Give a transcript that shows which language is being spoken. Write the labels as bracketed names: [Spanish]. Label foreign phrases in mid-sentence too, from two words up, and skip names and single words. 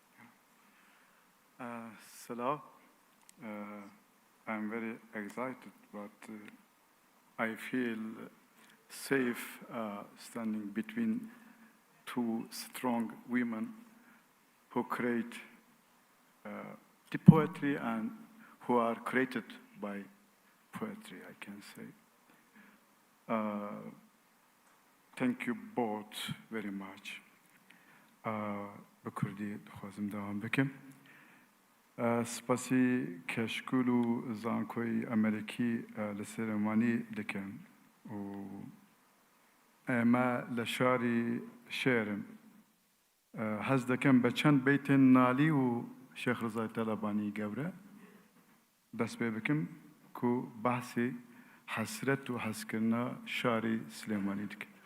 [English] Salah, I'm very excited, but I feel safe standing between two strong women who create the poetry and who are created by poetry, I can say. Thank you both very much. [Kurdish] بکردی خوازم دوام بکم. [Central Kurdish] سپاسی کشکول و زانکۆی ئەمریکی لسلێمانی دەکەم و ئێمە لە شاری شێرم حەز دەکەم بە چەند بەیتێن نالی و شێخ ڕزای تەلەبانی گەورە دەست پێ بکەم [Kurdish] کو بەحسی حەسرەت و حەزکردنا شاری سلێمانی دکەم.